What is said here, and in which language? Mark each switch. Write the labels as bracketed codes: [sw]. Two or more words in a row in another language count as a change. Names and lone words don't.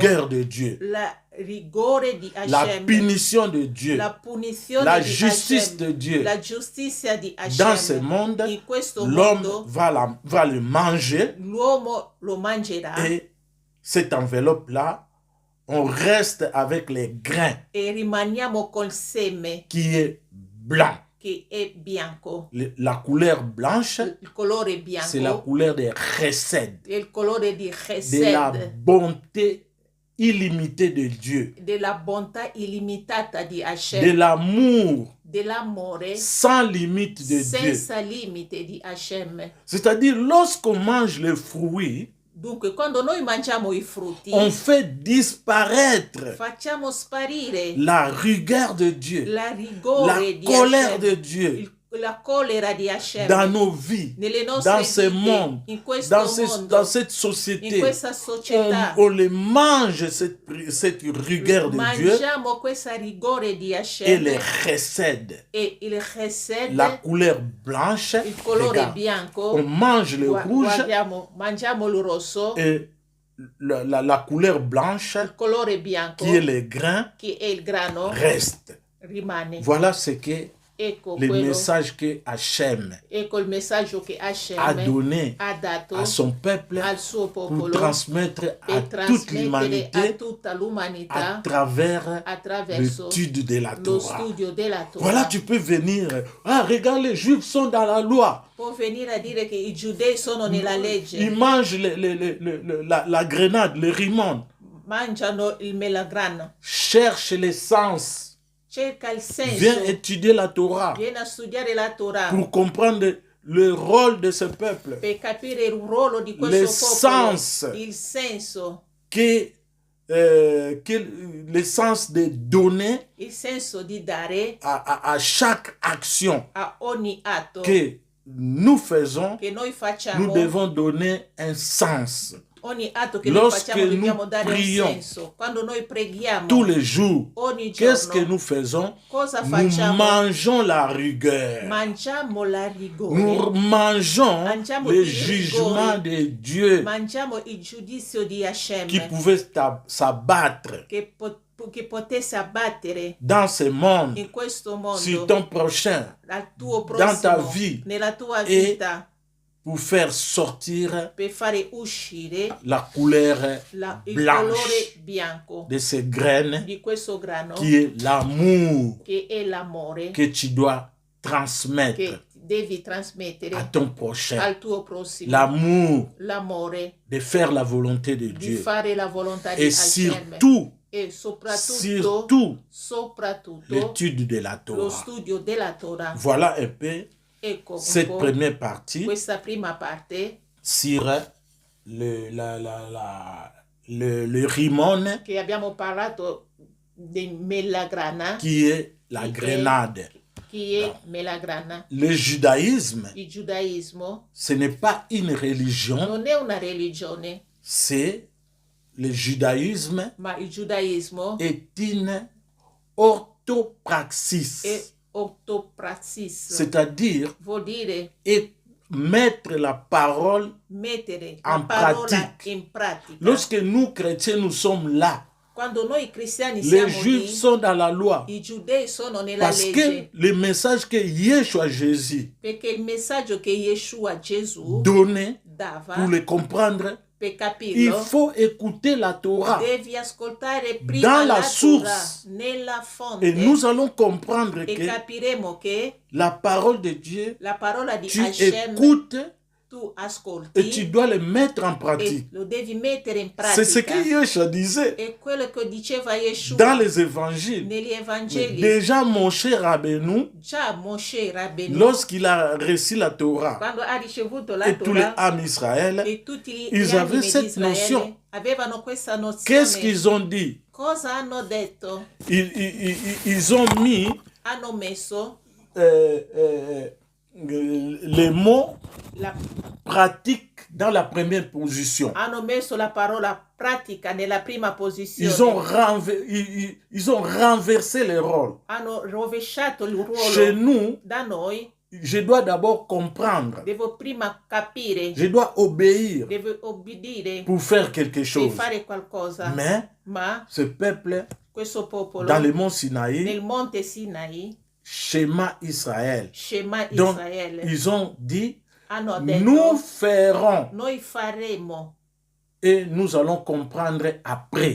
[fr] rigueur de Dieu, [it] la rigore di la Hashem, [fr] punition de Dieu, [it] la punizione la di [fr] justice [it] Hashem, [fr] de Dieu. [it] la giustizia di [fr] Dans ce [it] Hashem. [fr] monde, [it] In questo [fr] l'homme [it] mondo [fr] va le manger [it] l'uomo lo mangerà [fr] et cette enveloppe-là, on reste avec les grains [it] e rimaniamo col seme [fr] qui est blanc. [it] che è bianco. [fr] La couleur blanche, [it] Il colore [fr] c'est la [it] bianco [fr] couleur des chesed, [it] è il colore di [fr] de la [it] Chesed, [fr] bonté illimitée de Dieu, [it] della bontà illimitata di [fr] de [it] Hashem, [fr] l'amour [it] dell'amore [fr] sans limite de Dieu. [it] senza limite di Hashem. [fr] C'est-à-dire, lorsqu'on mange les fruits, [it] Dunque, quando noi mangiamo i frutti, [fr] on fait disparaître [it] facciamo sparire [fr] la rigueur de Dieu, [it] la la rigore di [fr] colère [it] Hashem, [fr] de Dieu [it] la collera di Hashem [fr] dans nos vies, [it] nelle nostre [fr] dans ce [it] vite, [fr] monde, [it] in questo mondo, [fr] dans cette [it] in [fr] société. [it] questa società. [fr] On les mange cette rigueur de Dieu [it] Mangiamo questa rigore di [fr] et [it] Hashem [fr] les chesed, [it] e il Chesed, [fr] la couleur blanche. [it] il colore [fr] Regarde, [it] bianco. [fr] on mange le rouge [it] Mangiamo il rosso, [fr] et la couleur blanche [it] il colore bianco, [fr] qui est les grains [it] che è il grano, [fr] reste. [it] rimane. [fr] Voilà ce que [it] Ecco [fr] le [it] quello, [fr] message que Hachem [it] ecco il messaggio che Hashem [fr] a donné [it] ha dato [fr] à son peuple [it] al suo [fr] pour [it] popolo [fr] transmettre à [it] per [fr] toute [it] trasmettere a [fr] l'humanité [it] tutta [fr] à [it] l'umanità [fr] travers [it] attraverso [fr] l'étude de la [it] lo [fr] Torah. [it] studio della Torah. [fr] Voilà, tu peux venir. Ah, regarde, les Juifs sont dans la loi. [it] Può venire a dire che i giudei sono nella [fr] Ils [it] legge, [fr] mangent la grenade, le rimon. [it] mangiano il melagrano, [fr] Cherche l'essence. [it] cerca il [fr] Viens [it] senso, [fr] étudier la Torah [it] viene a studiare la Torah [fr] pour comprendre le rôle de ce peuple. [it] per capire il ruolo di questo [fr] L'essence. [it] popolo, il senso, [fr] L'essence de donner [it] il senso di dare [fr] à chaque action [it] a ogni atto [fr] que nous faisons, [it] che noi [fr] nous [it] facciamo. [fr] devons donner un sens. [it] Ogni atto che noi [fr] Lorsque [it] facciamo dobbiamo [fr] nous [it] dare [fr] prions [it] un senso. Quando noi preghiamo [fr] Tous les jours, [it] ogni [fr] qu'est-ce que [it] giorno, [fr] nous faisons? [it] cosa [fr] Nous [it] facciamo? [fr] mangeons la rigueur. [it] Mangiamo la rigore, [fr] Nous mangeons [it] Mangiamo [fr] le [it] il [fr] jugement [it] rigore. [fr] de Dieu [it] mangiamo il giudizio di Hashem [fr] qui pouvait s'abattre [it] che potesse abbattere [fr] dans ce monde [it] in questo [fr] sur [it] mondo [fr] ton prochain [it] al tuo [fr] dans ta [it] prossimo, [fr] vie [it] nella tua [fr] et [it] vita, [fr] pour faire sortir [it] per fare uscire [fr] la couleur [it] il [fr] blanche [it] colore bianco [fr] de ces graines [it] di questo grano [fr] qui est l'amour [it] che è l'amore [fr] que tu dois transmettre [it] che devi [fr] à [it] trasmettere [fr] ton prochain. [it] al tuo prossimo, [fr] L'amour [it] l'amore [fr] de faire la volonté de [it] di [fr] Dieu. [it] fare la volontà di [fr] Et [it] Hashem [fr] surtout, [it] e soprattutto [fr] l'étude de la [it] lo [fr] Torah. [it] studio della Torah. [fr] Voilà un peu [it] Ecco un [fr] cette [it] po' [fr] première partie [it] questa prima parte [fr] sur le rimon [it] che abbiamo parlato del melagrana, [fr] qui est la grenade. [it] chi è melagrana. [fr] Le judaïsme, [it] Il giudaismo [fr] ce n'est pas une religion, [it] non è una religione, [fr] c'est le judaïsme [it] ma il giudaismo [fr] est une orthopraxis, [it] è ortopraxis, [fr] c'est-à-dire [it] vuol dire [fr] mettre la parole [it] mettere [fr] en [it] la parola [fr] pratique. [it] in pratica. [fr] Lorsque nous, chrétiens, nous sommes là, [it] Quando noi cristiani [fr] les [it] siamo [fr] juifs [it] lì, [fr] sont dans la loi. [it] i giudei sono nella [fr] Parce [it] legge, [fr] que le message que Yeshua Jésus [it] perché il messaggio che Yeshua Gesù [fr] donnait, [it] dava, [fr] pour le comprendre, [it] per [fr] il [it] capirlo, [fr] faut écouter la Torah. [it] devi ascoltare [fr] Dans [it] prima [fr] la [it] la [fr] source. [it] Torah, nella fonte, [fr] Et nous allons comprendre [it] e [fr] que [it] capiremo che [fr] la parole de Dieu, [it] la parola di [fr] tu [it] Hashem [fr] écoutes [it] tu [fr] et tu [it] ascolti [fr] dois le mettre en [it] e [fr] pratique. [it] lo devi mettere in [fr] C'est ce que [it] pratica. [fr] Yeshua disait [it] È quello che diceva Yeshua [fr] dans les évangiles. [it] negli Evangeli. [fr] Déjà, mon cher Rabbeinu, [it] Già Moshe Rabbeinu, [fr] lorsqu'il a reçu la Torah [it] quando ha ricevuto la [fr] et tous les [it] Torah, [fr] âmes Israël, [it] e tutti gli [fr] ils avaient [it] animi [fr] cette [it] di Israele [fr] notion. [it] avevano questa nozione. [fr] Qu'est-ce qu'ils ont dit? [it] Cosa hanno detto? [fr] Ils ont mis [it] Hanno messo [fr] les mots [it] la, [fr] pratiques dans la première position. [it] hanno messo la parola pratica nella prima posizione. [fr] Ils ont renversé les rôles. [it] Hanno rovesciato il ruolo [fr] Chez nous, [it] da noi. [fr] je dois d'abord comprendre. [it] Devo prima capire, [fr] Je dois obéir [it] devo obbedire [fr] pour faire quelque [it] per [fr] chose. [it] fare qualcosa. [fr] Mais [it] Ma [fr] ce peuple, [it] questo popolo [fr] dans le mont Sinaï, [it] nel monte Sinai, [fr] schéma Israël. [it] Shema [fr] Donc, [it] Israele, [fr] ils ont dit, [it] hanno detto [fr] nous ferons [it] noi faremo [fr] et nous allons comprendre après.